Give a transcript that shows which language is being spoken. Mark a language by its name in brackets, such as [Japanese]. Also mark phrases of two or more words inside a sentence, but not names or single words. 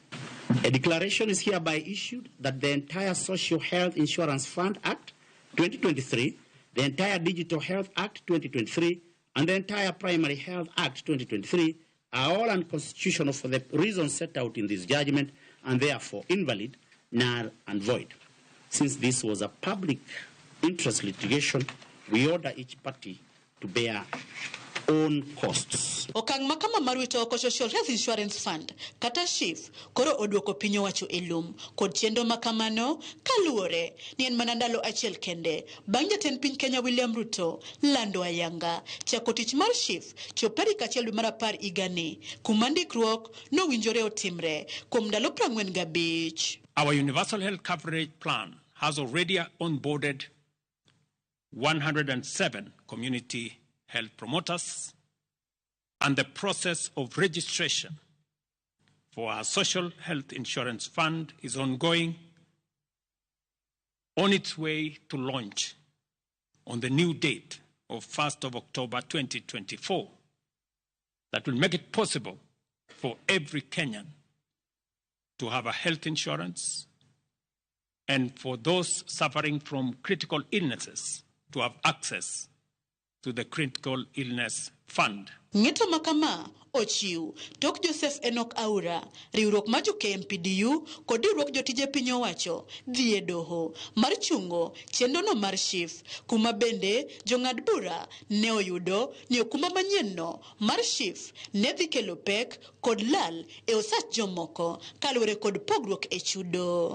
[English] A declaration is hereby issued that the entire Social Health Insurance Fund Act 2023, the entire Digital Health Act 2023, and the entire Primary Health Act 2023 are all unconstitutional for the reasons set out in this judgment and therefore invalid, null and void. Since this was a public interest litigation, we order each party to bear own costs. [Luo (Kenya and Tanzania)] Okang makama marwito oko Social Health Insurance Fund kata SHIF koro oduoko pinyo wacho elum kod chendo makamano kaluore ni en manandalo achiel kende bang' jatend piny Kenya William Ruto lando ayanga chako tich mar SHIF chopari kachiel dwe mar 10 higani kuma ndikruok nowinjore otimre kuom ndalo 45. [English] Our universal health coverage plan has already onboarded 107 community health promoters, and the process of registration for our Social Health Insurance Fund is ongoing, on its way to launch on the new date of 1st of October 2024 that will make it possible for every Kenyan to have a health insurance and for those suffering from critical illnesses to have access to the Critical Illness Fund. [Luo (Kenya and Tanzania)] Ng'eto makama ochiu tok Joseph Enoch Aura riwruok ma jo KMPDU kod riwruok jotije piny owacho dhi DOHO mar chungo chenro no mar SHIF kuma bende jong'ad bura ne oyudo ni okumba manyien no mar SHIF ne dhi kelo pek kod lal e osach jomoko kaluwore kod pogruok e chudo.